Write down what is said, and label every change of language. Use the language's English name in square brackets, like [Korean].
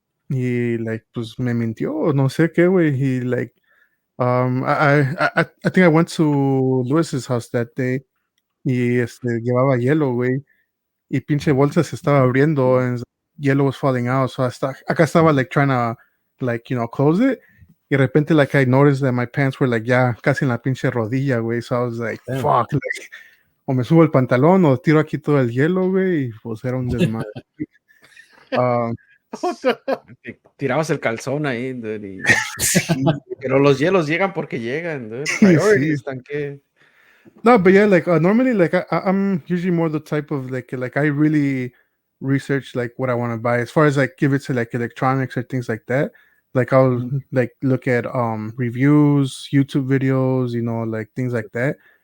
[Spanish] y, like, pues, me mintió, o no sé qué, güey, he, like, [English] I think I went to Lewis's house that day, [Spanish] y, llevaba hielo, güey, y pinche bolsa se estaba abriendo [English] and yellow was falling out. So [Spanish] acá estaba [English] like trying to like, close it. [Spanish] Y de repente [English] like I noticed that my pants were like [Spanish] ya casi en la pinche rodilla, [English] güey. So I was like, Damn. [Spanish] fuck, like, o me subo el pantalón o tiro aquí todo el hielo, güey. Y pues era un desmadre. Tirabas el calzón ahí, dude, y... Sí. Pero los hielos llegan porque llegan, dude. [English] Priorities, [Spanish] Sí. tan que... [English] No, but yeah, like normally, like I'm usually more the type of like I really research like what I want to buy. As far as like give it to like electronics or things like that, like I'll like look at reviews, YouTube videos, like things like that.